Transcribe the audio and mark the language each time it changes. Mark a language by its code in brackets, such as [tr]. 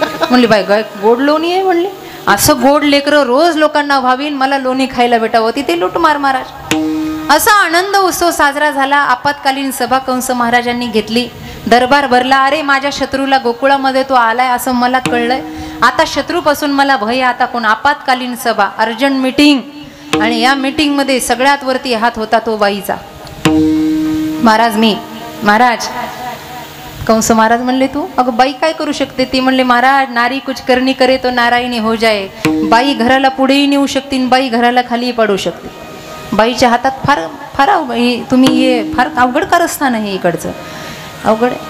[mr] म्हणली बाय गाय गोड लोणी आहे म्हणली. असं गोड लेकरं रोज लोकांना व्हावीन, मला लोणी खायला भेटावं. तिथे लुटमार महाराज. असा आनंद उत्सव साजरा झाला. आपत्कालीन सभा कंस महाराजांनी घेतली. दरबार भरला. अरे माझ्या शत्रूला गोकुळामध्ये तो आलाय असं मला कळलंय. आता शत्रूपासून मला भय. आता कोण. आपत्कालीन सभा, अर्जंट मीटिंग. आणि या मीटिंग मध्ये सगळ्यात वरती हात होता तो बाईचा. महाराज मी महाराज. कंस महाराज म्हणले तू. अगं बाई काय करू शकते. ती म्हणले महाराज [hi] नारी कुछ करनी करे तो नारायणी हो जाए. [mr] बाई घराला पुढेही नेऊ शकते, बाई घराला खाली पाडू शकते. बाईच्या हातात फार फार तुम्ही हे फार अवघड कारस्थान आहे इकडचं. अवघड.